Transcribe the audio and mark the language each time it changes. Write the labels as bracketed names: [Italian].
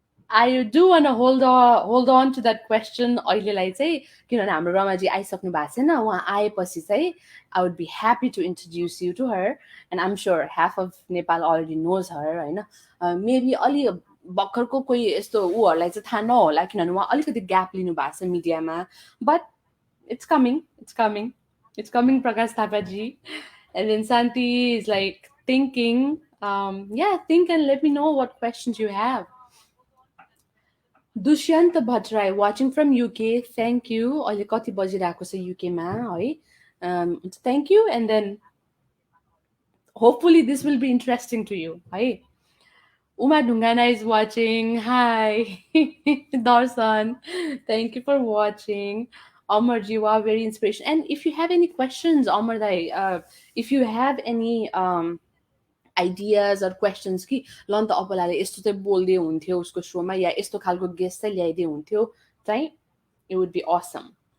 [English] I do want to hold on to that question [Nepali] अहिलेलाई चाहिँ, किनभने हाम्रो रमाजी आइसक्नु भएको छैन. उहाँ आएपछि चाहिँ [English] I would be happy to introduce you to her, and I'm sure half of Nepal already knows her होइन. [Nepali] Maybe अलि भर्खरको कोही यस्तो ऊहरूलाई चाहिँ थाहा नहोला किनभने उहाँ अलिकति ग्याप लिनु भएको छ मिडियामा. [English] But it's coming Prakash Thapaji. And then Santi is like thinking Yeah, think and let me know what questions you have. Dushyant Bhattarai watching from UK, thank you. [Nepali] अहिले कति बजिरहेको छ युकेमा है? [English] Thank you. And then hopefully this will be interesting to you. Hi. Uma Dungana is watching. Hi. Darsan. Thank you for watching. Amar Jiwa, very inspirational. And if you have any questions, Amar Dai, if you have any ideas or questions [Nepali] कि ल त अपलाले यस्तो चाहिँ बोल्दै हुन्थ्यो उसको सोमा या यस्तो खालको गेस्ट चाहिँ ल्याइदिए हुन्थ्यो चाहिँ [English] it would be awesome.